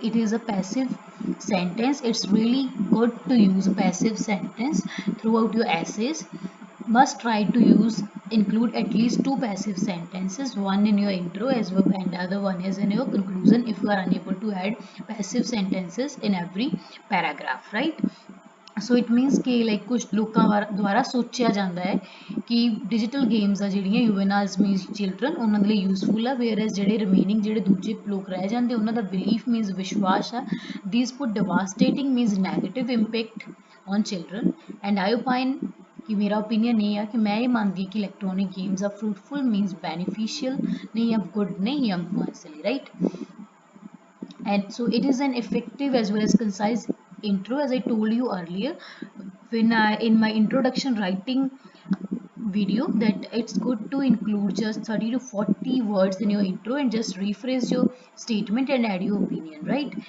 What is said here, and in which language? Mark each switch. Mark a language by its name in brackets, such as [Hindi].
[English] It is a passive sentence. It's really good to use a passive sentence throughout your essays. Must try to include at least two passive sentences, one in your intro as well and the other one is in your conclusion if you are unable to add passive sentences in every paragraph, right? So it means [Punjabi] ਕਿ like ਕੁਝ ਲੋਕਾਂ ਦੁਆਰਾ ਸੋਚਿਆ ਜਾਂਦਾ ਹੈ ਕਿ digital games ਆ ਜਿਹੜੀਆਂ ਯੂਵੈਨਾਈਲਸ ਮੀਨਸ ਚਿਲਡਰਨ ਉਹਨਾਂ ਦੇ ਲਈ ਯੂਜ਼ਫੁਲ ਆ, ਵੇਅਰਐਜ਼ ਜਿਹੜੇ ਰਿਮੇਨਿੰਗ ਜਿਹੜੇ ਦੂਜੇ ਲੋਕ ਰਹਿ ਜਾਂਦੇ ਉਹਨਾਂ ਦਾ ਬਿਲੀਫ ਮੀਨਸ ਵਿਸ਼ਵਾਸ ਆ [English] These put devastating means negative impact on children. And I opine [Punjabi] ਕਿ ਮੇਰਾ ਓਪੀਨੀਅਨ ਇਹ ਆ ਕਿ ਮੈਂ ਇਹ ਮੰਨਦੀ ਕਿ ਇਲੈਕਟ੍ਰੋਨਿਕ ਗੇਮਸ ਆ ਫਰੂਟਫੁਲ ਮੀਨਸ ਬੈਨੀਫਿਸ਼ੀਅਲ ਨੇ ਜਾਂ ਗੁੱਡ ਨੇ ਯੰਗ ਵਨਸ ਲਈ, right? [English] And so it is an effective as well as concise intro, as I told you earlier when in my introduction writing video, that it's good to include just 30 to 40 words in your intro and just rephrase your statement and add your opinion, right?